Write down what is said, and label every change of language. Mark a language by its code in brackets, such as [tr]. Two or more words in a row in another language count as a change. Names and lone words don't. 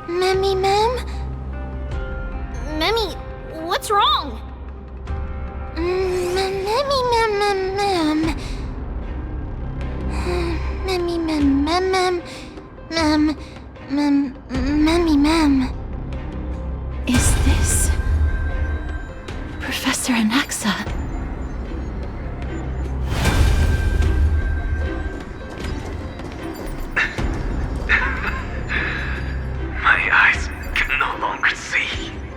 [en] Memmy Mem? Memmy, what's wrong? Memmy Mem Mem Mem. Memmy Mem Mem Mem Mem Memmy Mem. Is this Professor Anaxa? My eyes can no longer see.